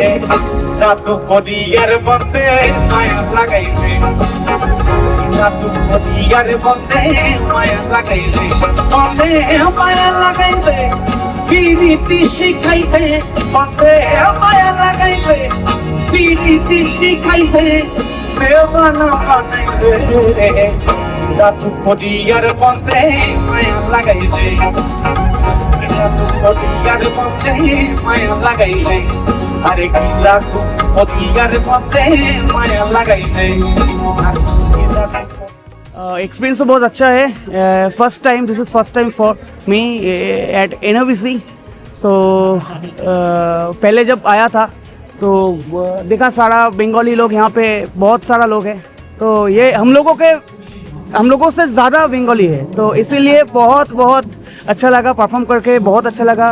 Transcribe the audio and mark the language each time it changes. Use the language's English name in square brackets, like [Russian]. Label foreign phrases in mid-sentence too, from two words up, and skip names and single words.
[Bangla] সাতু কদিয়ার বন্দে মায়া লাগাইছে সাতু কদিয়ার বন্দে মায়া লাগাইছে বন্দে মায়া লাগাইছে ফিরিতি শিখাইছে বন্দে মায়া লাগাইছে ফিরিতি শিখাইছে দেওয়ানা বানাইছে রে সাতু কদিয়ার বন্দে মায়া লাগাইলে, সাতু কদিয়ার বন্দে মায়া লাগাইলে, আরে কি সাতু কদিয়ার বন্দে মায়া লাগাইলে, [Hindi] एक्सपीरियंस तो बहुत अच्छा है। [English] first time this is first time for me at NOVC। [Hindi] सो पहले जब आया था तो देखा सारा बंगाली लोग यहाँ पे बहुत सारा लोग हैं, तो ये हम लोगों से ज़्यादा बंगाली है, तो इसीलिए बहुत बहुत अच्छा लगा परफॉर्म करके, बहुत अच्छा लगा।